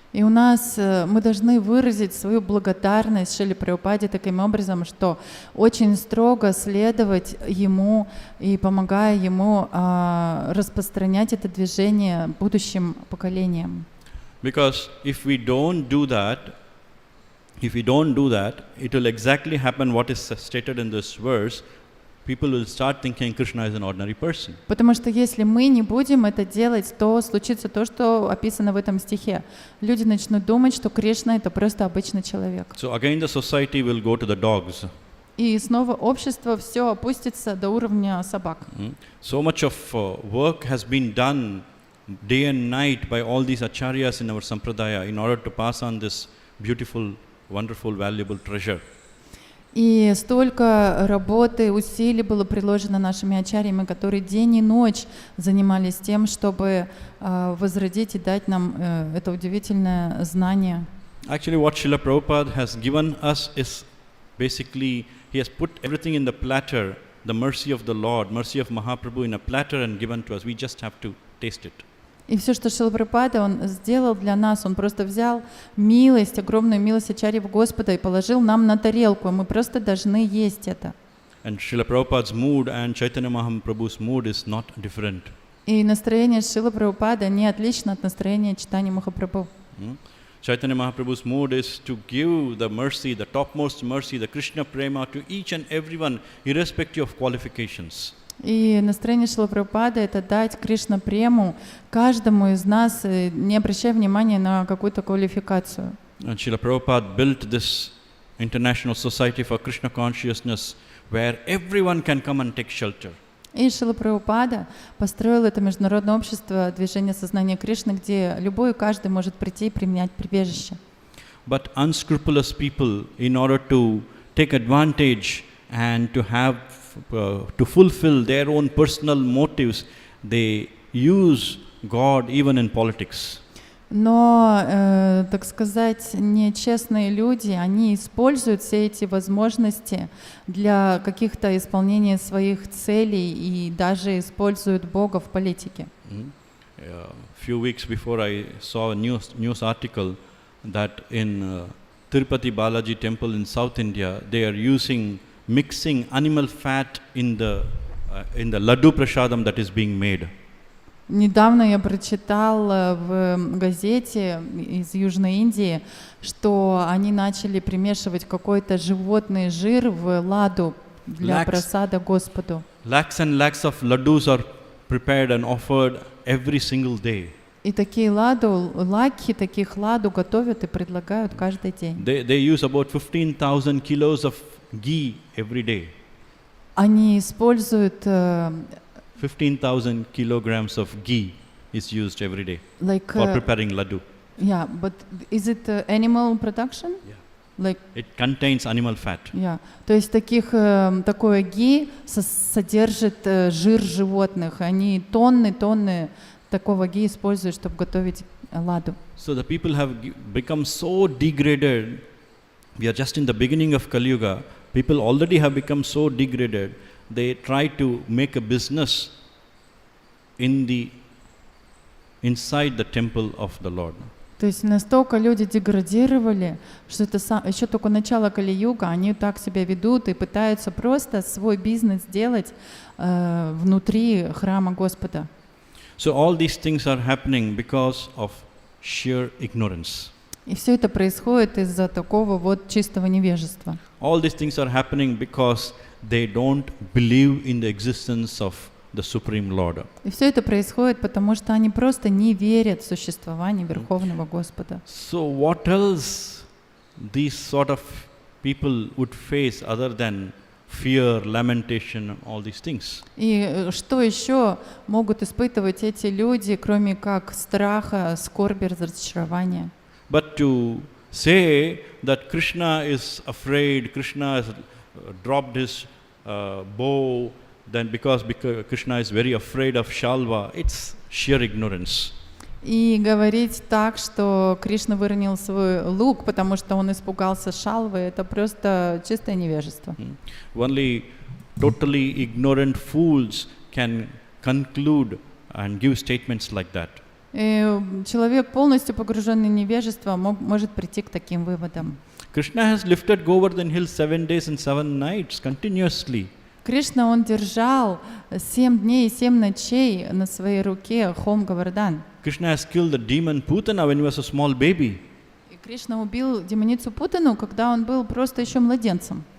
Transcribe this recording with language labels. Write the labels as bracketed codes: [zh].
[ru] И мы должны выразить свою благодарность Шриле Прабхупаде таким образом, что очень строго следовать ему и помогая ему распространять это движение будущим поколениям. [en] Because if we don't do that, it will exactly happen what is stated in this verse. People will start thinking Krishna is an ordinary person. [ru] Потому что если мы не будем это делать, то случится то, что описано в этом стихе. Люди начнут думать, что Кришна — это просто обычный человек. [en] So again the society will go to the dogs. [ru] И снова общество все опустится до уровня собак. [en] So much of work has been done day and night by all these acharyas in our sampradaya in order to pass on this beautiful, wonderful, valuable treasure. [ru] И столько работы, усилий было приложено нашими ачарьями, которые день и ночь занимались тем, чтобы возродить и дать нам это удивительное знание. [en] Actually, what Srila Prabhupada has given us is basically, he has put everything in the platter, the mercy of the Lord, mercy of Mahaprabhu in a platter and given to us. We just have to taste it. [ru] И все, что Шрила Прабхупада, он сделал для нас, он просто взял милость, огромную милость ачарьев Господа и положил нам на тарелку, мы просто должны есть это. [en] And Srila Prabhupada's mood and Chaitanya Mahaprabhu's mood is not different. [ru] И настроение Шрилы Прабхупады не отлично от настроения Чайтаньи Махапрабху. [en] Chaitanya Mahaprabhu's mood is to give the mercy, the topmost mercy, the Krishna prema to each and everyone, irrespective of qualifications. [ru] И настроение Шрилы Прабхупады — это дать Кришна прему каждому из нас, не обращая внимания на какую-то квалификацию. [en] And Srila Prabhupada built this international society for Krishna consciousness where everyone can come and take shelter. [ru] И Шрила Прабхупада построил это международное общество движения сознания Кришны, где любой и каждый может прийти и применять прибежище. [en] But unscrupulous people, in order to take advantage and to have to fulfill their own personal motives, they use God even in politics. [ru] Но, так сказать, нечестные люди, они используют все эти возможности для каких-то исполнения своих целей и даже используют Бога в политике. [en] A few weeks before I saw a news article that in Tirupati Balaji temple in South India, they are mixing animal fat in the laddu prasadam that is being made. [ru] Недавно я прочитал в газете из Южной Индии, что они начали примешивать какой-то животный жир в ладу для прасада Господу. [en] Lakhs and lakhs of laddus are prepared and offered every single day. [ru] И такие лакхи, таких ладу готовят и предлагают каждый день. [en] They use about 15,000 kilos of ghee every day. [ru] Они используют [en] 15,000 kilograms of ghee is used every day for preparing laddu. Yeah, but is it animal production? Yeah. Like it contains animal fat. Yeah. [ru] То есть такое ghee содержит жир животных. Они тонны такого ghee используют, чтобы готовить ладу. [en] So the people have become so degraded. We are just in the beginning of Kali Yuga. People already have become so degraded. They try to make a business inside the temple of the Lord. [ru] То есть настолько люди деградировали, что это еще только начало Кали-юга, они так себя ведут и пытаются просто свой бизнес делать внутри храма Господа. [en] So all these things are happening because of sheer ignorance. [ru] И все это происходит из-за такого вот чистого невежества. [en] All these things are happening because they don't believe in the existence of the Supreme Lord. [ru] И все это происходит, потому что они просто не верят в существование Верховного Господа. [en] So what else these sort of people would face other than fear, lamentation, all these things? [ru] И что еще могут испытывать эти люди, кроме как страха, скорби, разочарования? [en] But to say that Krishna is afraid, Krishna has dropped his bow, then because Krishna is very afraid of Shalva, it's sheer ignorance. [ru] И говорить так, что Кришна выронил свой лук, потому что он испугался шалвы, это просто чистое невежество. [en] Only totally ignorant fools can conclude and give statements like that. [ru] И человек, полностью погруженный в невежество, может прийти к таким выводам. [en] Krishna has lifted Govardhan hill 7 days and 7 nights continuously. [ru] Кришна, он держал 7 дней и 7 ночей на своей руке холм Говардан. [en] Krishna has killed the demon Putana when he was a small baby. [ru] И Кришна убил демоницу Путану, когда он был просто еще младенцем.